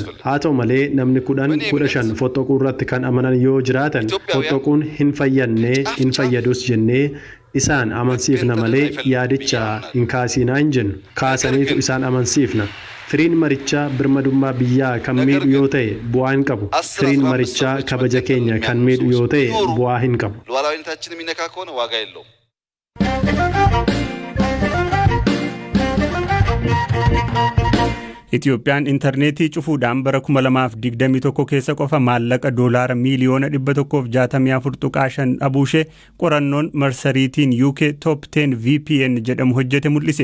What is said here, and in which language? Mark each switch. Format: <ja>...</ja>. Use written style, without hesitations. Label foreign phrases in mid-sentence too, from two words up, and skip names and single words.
<om>Haa ta'u malee namni 15 fottoquu irratti kan amanan yoo jiraatan fottoquun hin fayyadus jennee isaan amansiifna malee yaadicha hin kaasinaa hin jennu. Kaasaniitu isaan amansiifna. Firiin marichaa birmadummaa biyyaa kan miidhu yoo ta'e bu'aa hin qabu. Firiin marichaa kabaja keenya kan miidhu yoo ta'e bu'aa hin qabu.</om> <am>ሉዓላዊነታችን የሚነካ ከሆነ ዋጋ የለውም።</am> <om>Itiyoophiyaan intarneetii cufuudhaan bara 2021 keessa qofa maallaqa doolaara miiliyoona 164.5 dhabuushee qorannoon marsariitiin UK Top 10 VPN jedhamu hojjete mul'ise.</om>